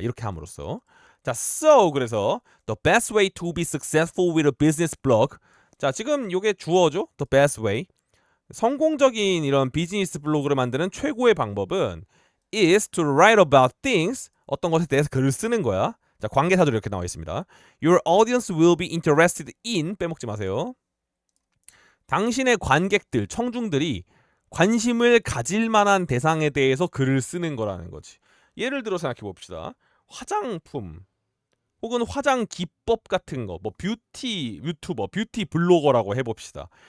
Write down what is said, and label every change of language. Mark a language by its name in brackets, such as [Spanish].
[Korean] 이렇게 함으로써 자, [English] so [Korean] 그래서 [English] the best way to be successful with a business blog [Korean] 자, 지금 요게 주어죠. [English] the best way [Korean] 성공적인 이런 비즈니스 블로그를 만드는 최고의 방법은 [English] is to write about things [Korean] 어떤 것에 대해서 글을 쓰는 거야. 자, 관계사들 이렇게 나와 있습니다. [English] Your audience will be interested in 빼먹지 마세요. [Korean] 당신의 관객들, 청중들이 관심을 가질 만한 대상에 대해서 글을 쓰는 거라는 거지. 예를 들어 생각해 봅시다. 화장품 혹은 화장 기법 같은 거, 뭐 뷰티 유튜버, 뷰티 블로거라고 해봅시다.